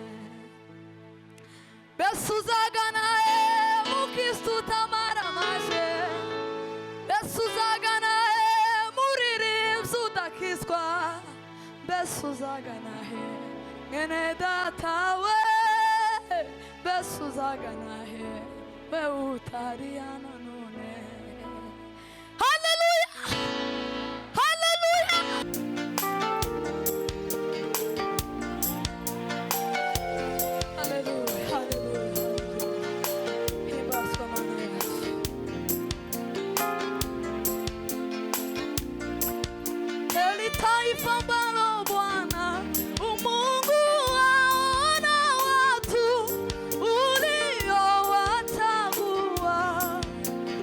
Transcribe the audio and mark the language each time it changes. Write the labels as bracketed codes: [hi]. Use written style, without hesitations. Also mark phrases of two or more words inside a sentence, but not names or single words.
[rw] mbese uzagana mukristo utamaramaje mbese uzagana muririmbyi udakizwa mbese uzagana mwene data we mbese uzagana we utari hano none haleluya haleluya haleluya haleluya himbazwa Mana yacu [sw] heri taifa ambalo Bwana umungu wao na watu uliowachagua